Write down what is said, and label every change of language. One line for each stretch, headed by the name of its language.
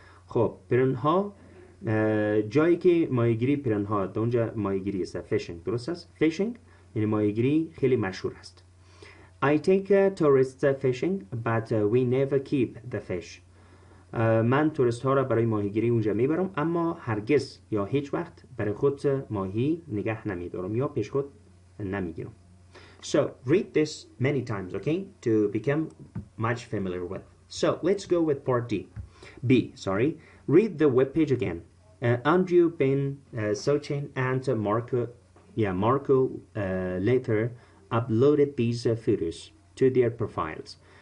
Persian: خب پیرانها جایی که ماهیگیری پیرانها در اونجا ماهیگیری است. فیشینگ درست است؟ فیشینگ یعنی ماهیگیری خیلی مشهور است.
English: I take tourists fishing but we never keep the fish.
Persian: من توریست ها را برای ماهیگیری اونجا میبرم اما هرگز یا هیچ وقت برای خود ماهی نگه نمیدارم یا پیش خود نمیگیرم.
English: So read this many times, okay, to become much familiar with. So let's go with part B. Read the web page again. Andrew, Ben, Sochin, and Marco later uploaded these photos to their profiles.